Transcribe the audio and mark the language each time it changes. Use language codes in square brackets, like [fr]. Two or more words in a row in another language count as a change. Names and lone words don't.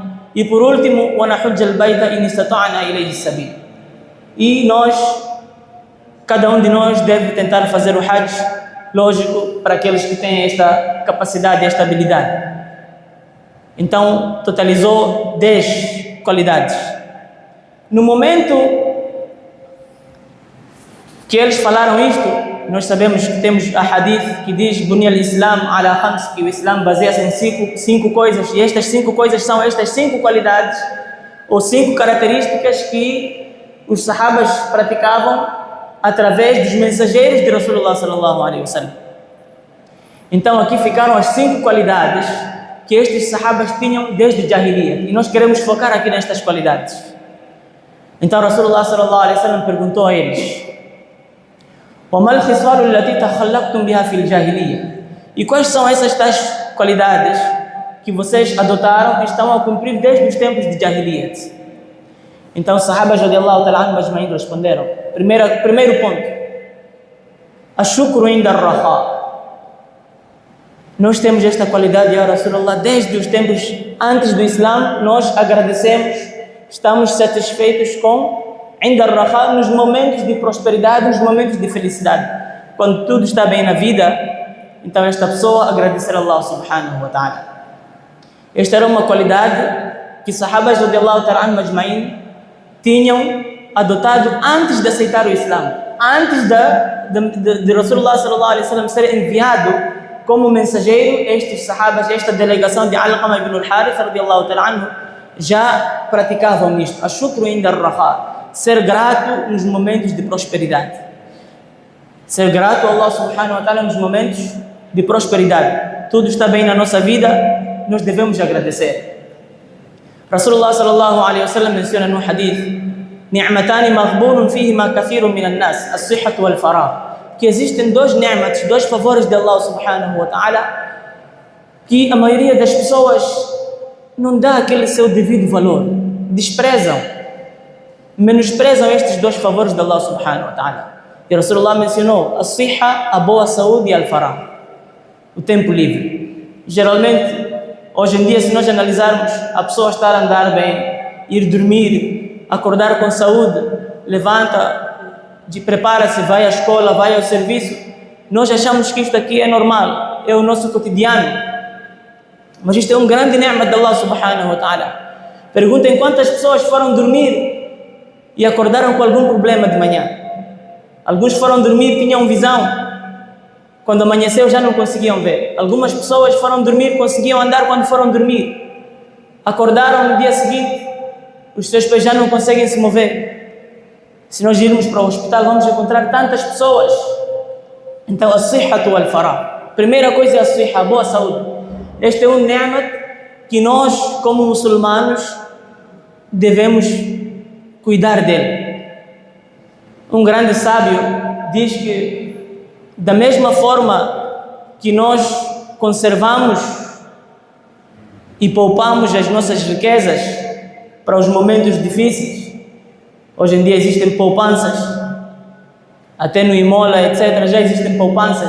[pt] E por último, [ar] ونحج البيت إن استطعنا إليه سبيل, [pt] e nós cada um de nós deve tentar fazer o Hajj, lógico, para aqueles que têm esta capacidade, esta habilidade. Então, totalizou 10 qualidades. No momento que eles falaram isto, nós sabemos que temos a hadith que diz [ar] بني الإسلام على خمس, [pt] que o Islam baseia-se em cinco coisas, e estas 5 coisas são estas 5 qualidades ou 5 características que os sahabas praticavam através dos mensageiros de [ar] رسول الله صلى الله عليه وسلم. [pt] Então aqui ficaram as 5 qualidades que estes sahabas tinham desde Jahiliyyah, e nós queremos focar aqui nestas qualidades. Então [ar] رسول الله صلى الله عليه وسلم [pt] perguntou a eles: [ar] وَمَا الْخِصَالُ الَّتِي تَخَلَّقْتُمْ بِهَا فِي الْجَاهِلِيَّةِ? [pt] E quais são essas tais qualidades que vocês adotaram e estão a cumprir desde os tempos de Jahiliyyah? Então os sahabas [ar] رضي الله تعالى عنهم أجمعين [pt] responderam: primeiro ponto, [ar] الشكر عند الرخاء. [pt] Nós temos esta qualidade, [ar] يا رسول الله, [pt] desde os tempos antes do Islã. Nós agradecemos, estamos satisfeitos com [ar] عند الرخاء, [pt] nos momentos de prosperidade, nos momentos de felicidade. Quando tudo está bem na vida, então esta pessoa agradecer a [ar] الله سبحانه وتعالى. [pt] Esta era uma qualidade que sahabas [ar] رضي الله تعالى عنهم أجمعين [pt] tinham adotado antes de aceitar o Islã, antes de [ar] رسول الله صلى الله عليه وسلم [pt] ser enviado como mensageiro. Estes sahabas, esta delegação de Alqama ibn al-Harith [ar] رضي الله تعالى عنه, [pt] já praticavam isto, [ar] الشكر عند الرخاء, [pt] ser grato nos momentos de prosperidade, ser grato a [ar] الله سبحانه وتعالى [pt] nos momentos de prosperidade. Tudo está bem na nossa vida, nós devemos agradecer. [ar] رسول الله صلى الله عليه وسلم [pt] menciona no hadith: [ar] نعمتان مغبون فيهما كثير من الناس الصحة والفراغ. [pt] Que existem 2 ni'mats, 2 favores de [ar] الله سبحانه وتعالى, [pt] que a maioria das pessoas não dá aquele seu devido valor, desprezam, menosprezam estes 2 favores de [ar] الله سبحانه وتعالى. [pt] E Rasulullah mencionou as-sihha, a boa saúde, e al-faragh, o tempo livre. Geralmente, hoje em dia, se nós analisarmos, a pessoa estar a andar bem, ir dormir, acordar com saúde, levanta, prepara-se, vai à escola, vai ao serviço, nós achamos que isto aqui é normal, é o nosso cotidiano. Mas isto é um grande ni'ma de [ar] الله سبحانه وتعالى. [pt] Perguntem quantas pessoas foram dormir e acordaram com algum problema de manhã. Alguns foram dormir, tinham visão, quando amanheceu já não conseguiam ver. Algumas pessoas foram dormir, conseguiam andar quando foram dormir. Acordaram no dia seguinte, os seus pés já não conseguem se mover. Se nós irmos para o hospital, vamos encontrar tantas pessoas. Então, [ar] الصحة والفراغ. [pt] Primeira coisa é a sihha, a boa saúde. Este é um ni'mat que nós, como muçulmanos, devemos cuidar dele. Um grande sábio diz que, da mesma forma que nós conservamos e poupamos as nossas riquezas para os momentos difíceis, hoje em dia existem poupanças, até no Imola, etc., já existem poupanças.